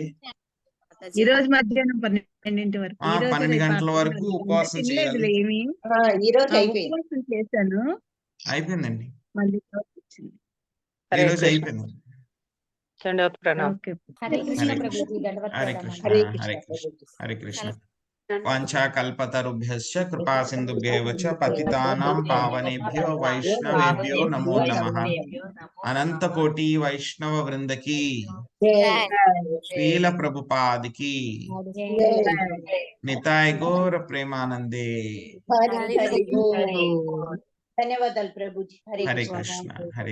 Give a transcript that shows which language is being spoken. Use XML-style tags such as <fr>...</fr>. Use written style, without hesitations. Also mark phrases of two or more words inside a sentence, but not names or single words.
<te>ఈ రోజు మధ్యాహ్నం 12 వరకు, ఈ రోజు 12 గంటల వరకు ఉపవాసం చేయాలి. ఏమి ఈ రోజు అయిపోయింది. ఉపవాసం చేశాను, అయిపోయిందండి. మళ్ళీ వచ్చింది. ఈ రోజు అయిపోయింది. ధన్యవాద ప్రణామం. ఓకే.</te> <sa>హరే కృష్ణ హరే</sa> <te>ప్రభుజీ.</te> <sa>కృష్ణ, దండవత్ హరే</sa> <te>ప్రణామాలు.</te> <sa>కృష్ణ, హరే హరే కృష్ణ కృష్ణ,</sa> <te>ప్రభుజీ.</te> <sa>హరే కృష్ణ. వాంఛాకల్పతరుభ్యశ్చ కృపా సింధుభ్యేవ చ పతితానాం పావనేభ్యో వైష్ణవేభ్యో నమో నమః.</sa> <te>అనంత కోటి వైష్ణవ వృందకి, శ్రీల ప్రభుపాదికి, నితాయ్ గౌర ప్రేమానందే. ధన్యవాదాలు ప్రభుజీ.</te> <sa>హరే కృష్ణ, హరే</sa>